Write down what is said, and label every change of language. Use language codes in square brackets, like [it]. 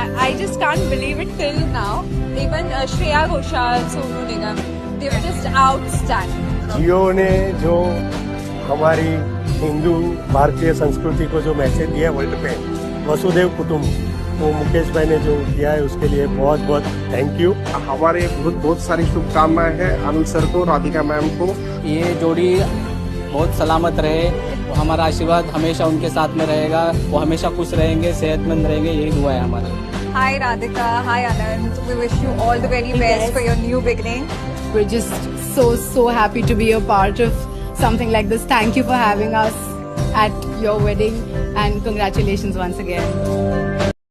[en] I just can't believe it till now. Even Shreya Ghoshal, Sonu Nigam, they were just outstanding. [hi] जियो ने जो हमारी हिंदू भारतीय संस्कृति को जो मैसेज दिया वर्ल्ड पे, वसुदेव कुटुंब, वो मुकेश भाई ने जो किया है उसके लिए बहुत बहुत [en] Thank you. [hi] हमारे बहुत सारी शुभकामनाएं हैं अनिल सर को, राधिका मैम को। ये जोड़ी बहुत सलामत रहे, हमारा आशीर्वाद हमेशा उनके साथ में रहेगा। वो हमेशा खुश रहेंगे, सेहतमंद रहेंगे, यही दुआ है हमारी। [en] Hi Radhika, hi Anand. We wish you all the very best for your new beginning. We're just so happy to be a part of something like this. Thank you for having us at your wedding and congratulations once again.